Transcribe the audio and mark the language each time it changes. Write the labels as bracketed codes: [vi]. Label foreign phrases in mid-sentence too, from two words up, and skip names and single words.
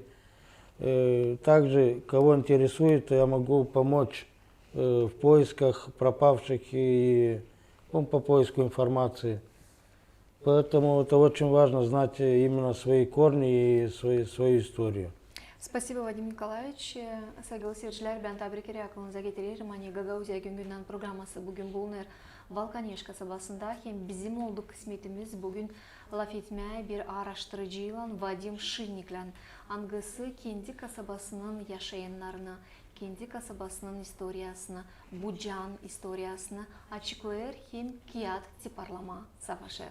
[ru] Также, кого интересует, я могу помочь в поисках пропавших и по поиску информации. Поэтому это очень важно знать именно свои корни и свою историю. Спасибо, Вадим Николаевич. [gag] Saygılı seyirciler, ben tebrik aklınıza getiririm. Hani Gagauzия günden programması bugün bulunur Valkaneş kasabasında. Hem bizim oldu kısmetimiz bugün laf etmeye bir araştırıcıyla Vadim Şinnik'le angısı kendi kasabasının yaşayanlarını, kendi kasabasının historiyasını, Bucan historiyasını açıklayır hem kiyat tiparlama savaşır.